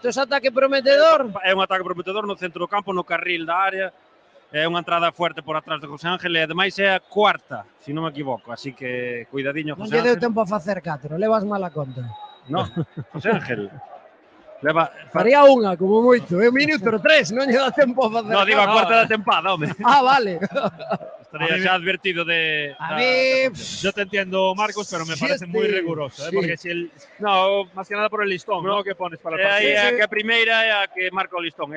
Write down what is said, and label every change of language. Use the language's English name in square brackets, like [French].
[Galician] Isto é ataque prometedor? É un ataque prometedor no centro do campo, no carril da área. É unha entrada fuerte por atrás de José Ángel e ademais é a cuarta, se non me equivoco. Así que cuidadiño, José Ángel. Non lle deu tempo a facer 4, levas mala conta. No, José Ángel. Faría unha, como moito, un minuto, pero 3, non lle dá tempo a facer. No, digo a cuarta da tempada, home. Vale. [Spanish] Estaría ya advertido de... A mí... Yo te entiendo, Marcos, pero me parece muy riguroso, porque si el... No, más que nada por el listón, ¿no? Que pones para el partido. [Galician] É a primeira é a que marca o listón.